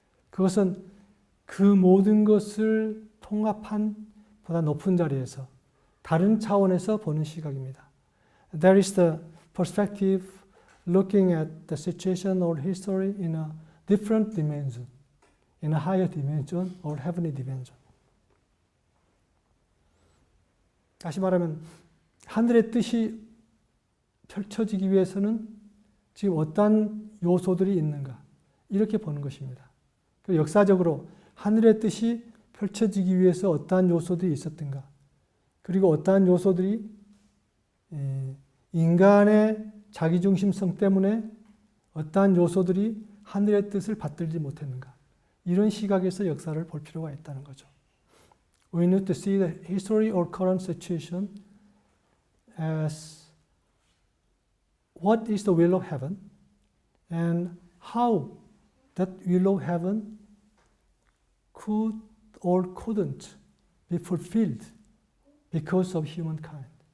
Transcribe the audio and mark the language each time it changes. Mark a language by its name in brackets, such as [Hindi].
[Korean] 그것은 그 모든 것을 통합한 보다 높은 자리에서 다른 차원에서 보는 시각입니다. [English] There is the perspective looking at the situation or history in a different dimension, in a higher dimension or heavenly dimension. [Korean] 다시 말하면 하늘의 뜻이 펼쳐지기 위해서는 지금 어떠한 요소들이 있는가 이렇게 보는 것입니다. 역사적으로 하늘의 뜻이 펼쳐지기 위해서 어떠한 요소들이 있었던가 그리고 어떠한 요소들이 인간의 자기중심성 때문에 어떠한 요소들이 하늘의 뜻을 받들지 못했는가 이런 시각에서 역사를 볼 필요가 있다는 거죠. [English] We need to see the history or current situation as what is the will of heaven and how that will of heaven could or couldn't be fulfilled because of humankind,